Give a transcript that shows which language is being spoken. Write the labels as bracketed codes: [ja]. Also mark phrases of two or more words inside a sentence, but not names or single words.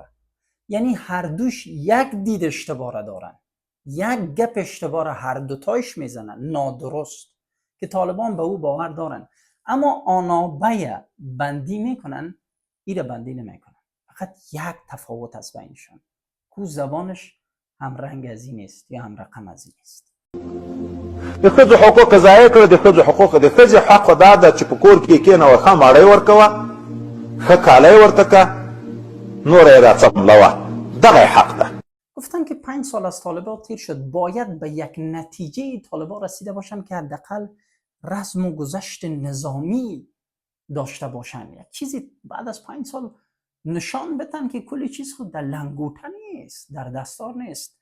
[fa] یعنی هر دوش یک دید اشتباه را دارن، یک گپ اشتباه را هر دوتایش میزنن نادرست که طالبان به او باور دارن، اما آنابه بندی میکنن، ایره بندی نمیکنن. فقط یک تفاوت است بینشان، کو زبانش هم رنگ از این است یا هم رقم از این است. [ps] د ښځو حقوق ضایع کړه. د ښځو حقوق د ښځې حق دا ده چې په کور کې کېنوه، ښه مړۍ ورکوه، ښه کالی ورته که، نوره یې راڅملوه. دغه حق ده. [fa] گفتن که 5 سال از طالبان تیر شد، باید به یک نتیجه طالبان رسیده باشن که حداقل رسم و گذشت نظامی داشته باشن. یک چیزی بعد از 5 سال نشان بدن که کل چیز خود در لنگوته نیست، در دستار نیست.